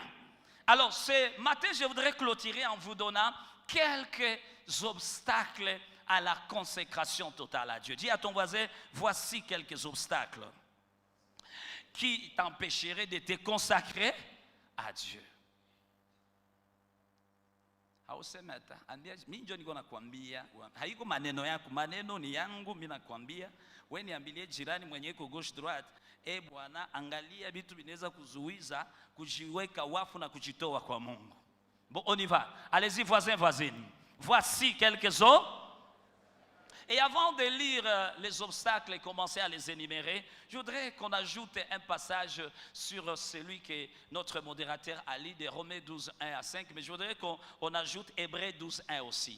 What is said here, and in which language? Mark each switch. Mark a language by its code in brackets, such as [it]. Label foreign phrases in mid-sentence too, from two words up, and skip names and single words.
[fr] Alors ce matin, je voudrais clôturer en vous donnant quelques obstacles à la consécration totale à Dieu. Dis à ton voisin, voici quelques obstacles qui t'empêcherait de te consacrer à Dieu. [sw] Hausemeta, mimi ndio niko nakwambia, haiko maneno yako, maneno ni yangu, mimi nakwambia, wewe niambilie jirani mwenye iko [fr] gauche droite, [sw] bwana angalia vitu vinaweza kuzuiza kujiweka wafu na kujitoa kwa Mungu. [fr] Bon, on y va. Allez-y voisins, voisines. Voici quelques-uns. Et avant de lire les obstacles et commencer à les énumérer, je voudrais qu'on ajoute un passage sur celui que notre modérateur a lu de Romains 12, 1 à 5, mais je voudrais qu'on ajoute Hébreux 12, 1 aussi.